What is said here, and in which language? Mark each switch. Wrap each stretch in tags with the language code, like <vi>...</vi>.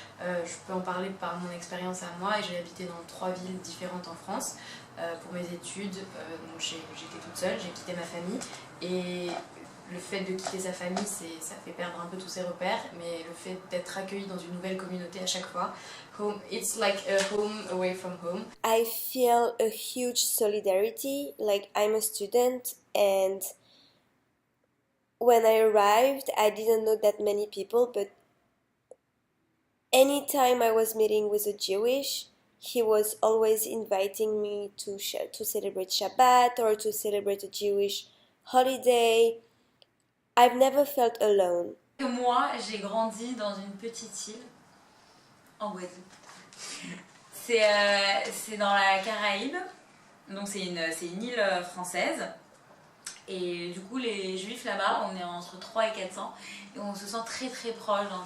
<fr>Je peux en parler par mon expérience à moi, et j'ai habité dans 3 villes différentes en France pour mes études. Donc j'étais toute seule, j'ai quitté ma famille, et le fait de quitter sa famille, ça fait perdre un peu tous ses repères, mais le fait d'être accueilli dans une nouvelle communauté à chaque fois,</fr> <en>it's like a home away from home. I feel a huge solidarity, like I'm a student, and when I arrived, I didn't know that many people, but anytime I was meeting with a Jewish, he was always inviting me to celebrate Shabbat or to celebrate a Jewish holiday. I've never felt alone.</en> <fr>Moi, j'ai grandi dans une petite île en Guadeloupe. C'est dans la Caraïbe, donc c'est une île française. Et du coup, les juifs là-bas, on est entre 3 et 400 et on se sent très très proche. Hein.</fr>